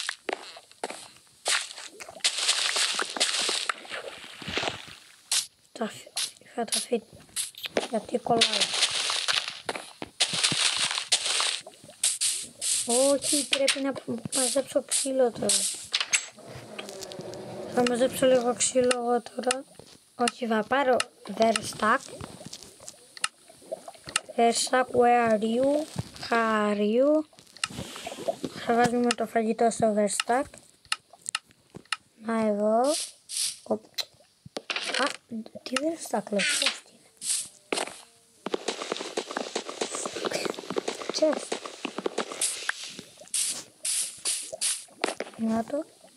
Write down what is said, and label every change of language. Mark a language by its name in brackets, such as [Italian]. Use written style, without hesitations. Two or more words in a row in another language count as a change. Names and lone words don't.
[Greek] Θα τα φυτέψω. Γιατί κολλάει. Όχι, πρέπει να μαζέψω ξύλο τώρα. Θα μαζέψω λίγο ξύλο εγώ τώρα. Όχι, θα πάρω verstack. Verstack, [English] where are you? How are you? [Greek] Θα βάζουμε το φαγητό στο verstack. Να εδώ. Α, τι verstack λέω, πώς είναι. Chest. Να το.